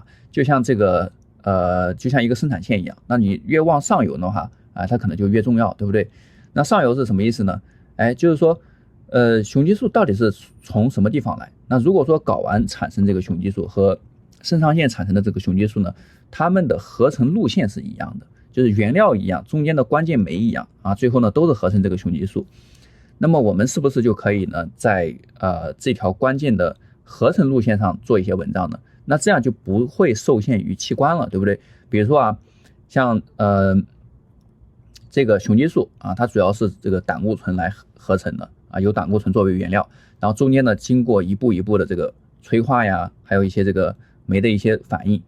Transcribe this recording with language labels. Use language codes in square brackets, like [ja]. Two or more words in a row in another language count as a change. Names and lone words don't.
[zh] 就像這個就像一個生產線一樣，那你越往上游的話它可能就越重要，對不對？那上游是什麼意思呢？就是說雄激素到底是從什麼地方來？那如果說睾丸產生這個雄激素和腎上腺產生的這個雄激素呢，它們的合成路線是一樣的，就是原料一樣，中間的關鍵酶一樣啊，最後呢都是合成這個雄激素。那麼我們是不是就可以呢，在這條關鍵的合成路線上做一些文章呢？那這樣就不會受限於器官了，對不對？比如說啊，像這個雄激素啊，它主要是這個膽固醇來合成的啊，由膽固醇作為原料，然後中間呢經過一步一步的這個催化呀，還有一些這個酶的一些反應。